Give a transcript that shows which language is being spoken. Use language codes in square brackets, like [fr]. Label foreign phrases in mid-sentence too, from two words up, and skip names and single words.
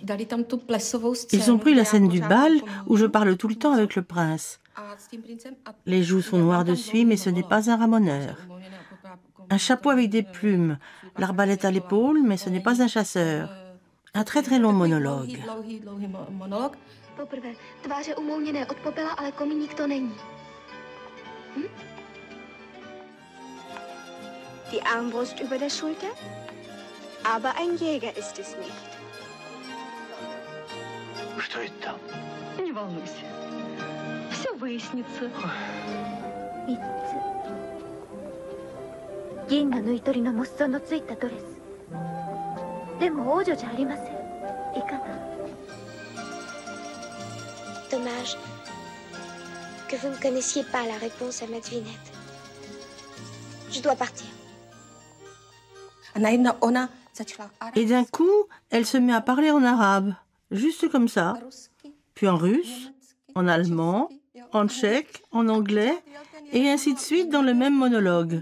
[fr] Ils ont pris la scène du bal où je parle tout le temps avec le prince. Les joues sont noires de suie, mais ce n'est pas un ramoneur. Un chapeau avec des plumes, l'arbalète à l'épaule, mais ce n'est pas un chasseur. Un très très long monologue. [de] Die Armbrust über der Schulter? Aber ein Jäger ist es nicht. [ru] Что это там? Не волнуйся. Все выяснится. Видите? [ja] 銀河縫い取りのモッソンのついたドレス。でも王女じゃありません。いかが？ [fr] Dommage que vous ne connaissiez pas la réponse à ma devinette. Je dois partir. Et d'un coup, elle se met à parler en arabe, juste comme ça, puis en russe, en allemand, en tchèque, en anglais, et ainsi de suite dans le même monologue.